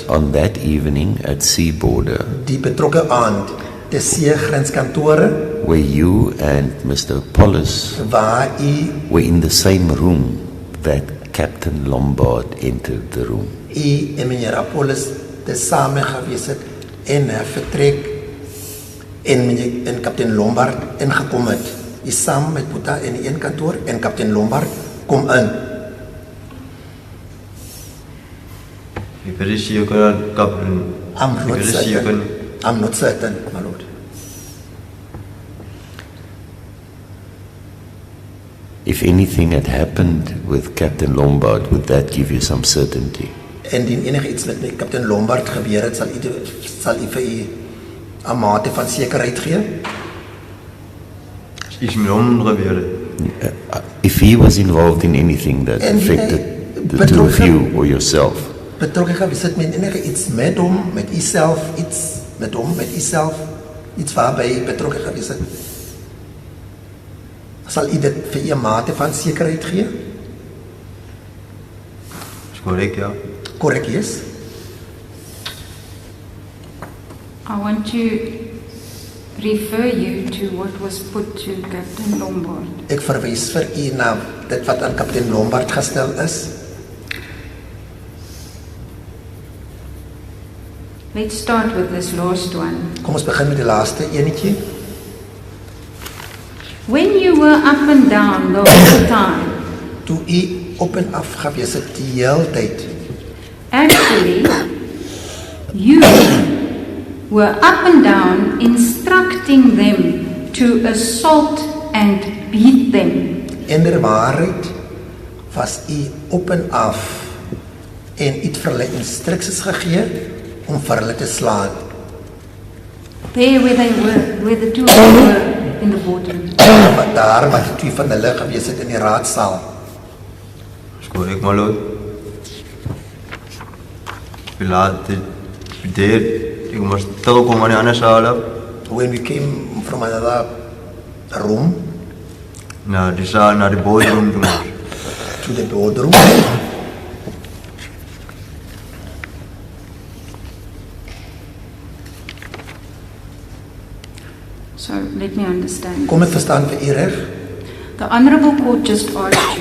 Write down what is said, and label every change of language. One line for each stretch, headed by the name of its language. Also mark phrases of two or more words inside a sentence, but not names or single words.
English: on that evening at Sea Border
Afrikaans: die betrokke aand te seegrenskantoore
English: where you and Mr. Apollos
Afrikaans: waar u
English: were in the same room that Captain Lombard entered the room.
Afrikaans: en meneer Apollos te same gewees het en vertrek en Kaptein Lombard ingekom het. U saam met Boeta in die een kantoor en Kaptein Lombard kom in. Ek is seker,
English: Captain. I'm not certain, my lord. If anything had happened with Captain Lombard, would that give you some certainty?
Afrikaans: Indien enige iets met Kaptein Lombard gebeur het, sal u vir u 'n mate van sekerheid gee? Iets met hom gebeur het.
English: If he was involved in anything that
Afrikaans: En
English: affected the two of you or yourself,
Afrikaans: betrokke gewees het met enige iets met hom, met uself, iets met hom, met uself, iets waarby betrokke gewees het. Sal u dit vir u 'n mate van sekerheid gee? Is korrek, ja. Korrek,
English: yes. I want to refer you to what was put to Captain Lombard.
Afrikaans: Ek verwys vir u na dit wat aan Kaptein Lombard gestel is.
English: Let's start with this last one.
Afrikaans: Kom ons begin met die laaste enetjie.
English: When you were up and down the whole time,
Afrikaans: Toe u op en af gewees het die hele tyd.
English: actually, you were up and down instructing them to assault and beat them.
Afrikaans: In der waarheid was u op en af en u het vir hulle instruksies gegee om vir hulle te slaan.
English: There where the two of them were in the boardroom.
Afrikaans: Wat daar wat die twee van hulle gewees het in die raadsaal. Is korrek,
English: my lord.
Afrikaans: Ek moes terugkom aan die ander saal.
English: When we came from another room
Afrikaans: Na die saal, na die boardroom toe.
English: to the boardroom, So let me understand.
Afrikaans: kom ek verstaan vir u reg?
English: The Honourable Court just asked you,